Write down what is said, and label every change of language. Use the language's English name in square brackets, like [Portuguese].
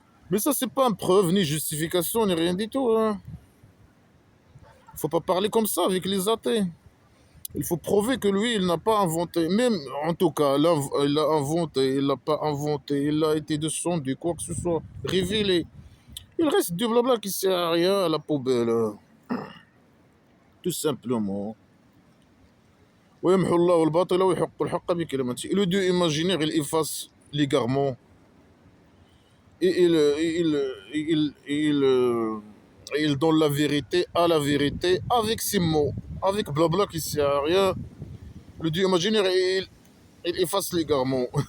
[French] Mais ça, c'est pas une preuve, ni justification, ni rien du tout. Hein. Faut pas parler comme ça avec les athées. Il faut prouver que lui, il n'a pas inventé. Même, en tout cas, il a inventé, il l'a pas inventé, il a été descendu, quoi que ce soit, révélé. Il reste du blabla qui sert à rien à la poubelle. Tout simplement. [Arabic] ويمحو الله الباطل ويحق الحق بكلمته. [French] Et le Dieu imaginaire, il efface l'égarement. Et il donne la vérité à la vérité avec ses mots. Avec blabla qui sert à rien. Le Dieu imaginaire, il efface l'égarement.